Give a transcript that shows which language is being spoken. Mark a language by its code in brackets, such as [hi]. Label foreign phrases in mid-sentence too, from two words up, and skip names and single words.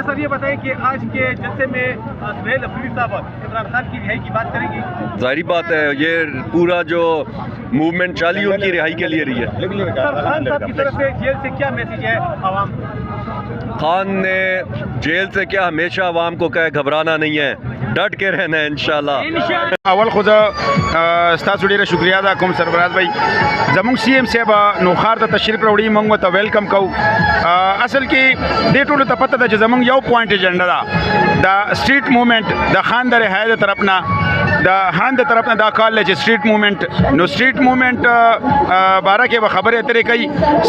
[hi] अच्छा सर, ये बताएं कि आज के जलसे में सहेल अफरीदी साहब इमरान खान की रिहाई की बात करेंगे. जाहिर बात है ये पूरा जो मूवमेंट चाली उनकी रिहाई के लिए रही है. सर खान साहब की तरफ से जेल से क्या मैसेज है आवाम को? खान ने जेल से क्या हमेशा आवाम को कहे घबराना नहीं है, डट के रहना है इंशाल्लाह. [ps] اول خو ستاسو ډیره شکریا ده کوم سرفراز بھائی زموږ سی ایم صاحب نوخار ته تشریف راوړي موږ ته ویلکم کوو. اصل کې دې ټولو ته پته ده چې زموږ یو [en] point agenda [ps] ده د [en] street movement [ps] د خان د رهایی د طرف نه د خان د طرف نه دا کال چې [en] street movement [ps] نو [en] street movement [ps] باره کې به خبرې اترې کوي.